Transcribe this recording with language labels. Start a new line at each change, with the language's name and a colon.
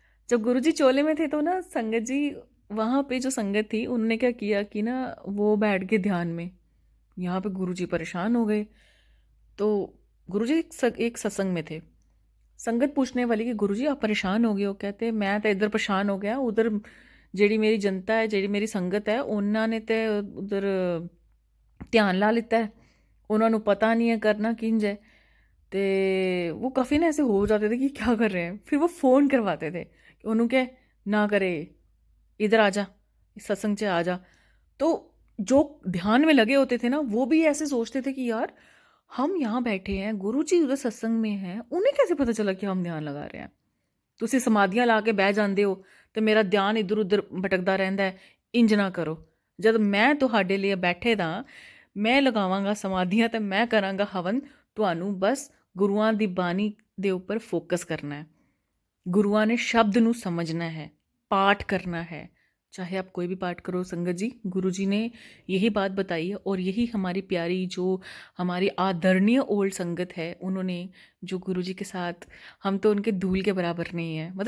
Hindi: जब गुरुजी चोले में थे तो ना संगत जी, वहाँ पे जो संगत थी उन्होंने क्या किया कि ना वो बैठ गए ध्यान में। यहाँ पे गुरुजी परेशान हो गए। तो गुरुजी एक सत्संग में थे। संगत पूछने वाली कि गुरुजी आप परेशान हो गए हो? कहते मैं तो इधर परेशान हो गया, उधर
Punjabi: ਜਿਹੜੀ ਮੇਰੀ ਜਨਤਾ ਹੈ, ਜਿਹੜੀ ਮੇਰੀ ਸੰਗਤ ਹੈ, ਉਹਨਾਂ ਨੇ ਤੇ ਉਧਰ ਧਿਆਨ ਲਾ ਲਿੱਤਾ ਹੈ, ਉਹਨਾਂ ਨੂੰ ਪਤਾ नहीं है करना किंज है।
Hindi: तो वो काफ़ी ना ऐसे हो जाते थे कि क्या कर रहे हैं। फिर वो फ़ोन करवाते थे कि उन्होंने क्या ना करे, इधर आ जा, इस सत्संग से आ जा। तो जो ध्यान में लगे होते थे ना, वो भी ऐसे सोचते थे कि यार हम यहाँ बैठे हैं, गुरु जी उधर सत्संग में हैं, उन्हें कैसे पता चला कि हम ध्यान लगा रहे हैं।
Punjabi: ਤੁਸੀਂ ਸਮਾਧੀਆਂ ਲਾ ਕੇ ਬਹਿ ਜਾਂਦੇ ਹੋ ਤੇ ਮੇਰਾ ਧਿਆਨ ਇੱਧਰ ਉੱਧਰ ਭਟਕਦਾ ਰਹਿੰਦਾ ਹੈ। ਇੰਜ ਨਾ ਕਰੋ। ਜਦ ਮੈਂ ਤੁਹਾਡੇ ਲਈ ਬੈਠੇ ਦਾ, ਮੈਂ ਲਗਾਵਾਂਗਾ ਸਮਾਧੀਆਂ ਤੇ ਮੈਂ ਕਰਾਂਗਾ ਹਵਨ। ਤੁਹਾਨੂੰ ਬਸ ਗੁਰੂਆਂ ਦੀ ਬਾਣੀ ਦੇ ਉੱਪਰ ਫੋਕਸ ਕਰਨਾ ਹੈ। ਗੁਰੂਆਂ ਨੇ शब्द ਨੂੰ ਸਮਝਣਾ है,
Hindi: पाठ करना है। चाहे आप कोई भी पाठ करो संगत जी, गुरु जी ने यही बात बताई है। और यही हमारी प्यारी जो हमारी आदरणीय ओल्ड संगत है, उन्होंने जो गुरु जी के साथ, हम तो उनके धूल के बराबर नहीं है।